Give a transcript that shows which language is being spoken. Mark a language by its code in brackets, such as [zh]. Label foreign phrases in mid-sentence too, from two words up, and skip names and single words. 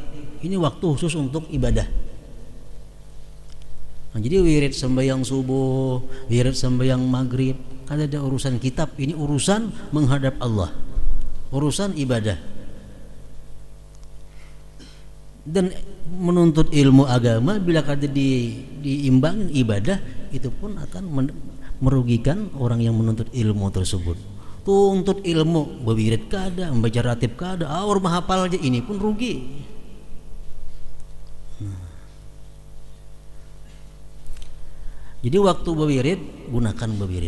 [id] Ini waktu khusus untuk ibadah. Nah, jadi wirid sembahyang subuh, wirid sembahyang maghrib, kada ada urusan kitab. Ini urusan menghadap Allah, urusan ibadah. Dan menuntut ilmu agama bila kada diimbangin ibadah, itu pun akan merugikan orang yang menuntut ilmu tersebut. [bjn] Tuntut ilmu, berwirid kada, membaca ratib kada, orang menghafal aja, ini pun rugi. [id] Jadi waktu berwirid, gunakan berwirid.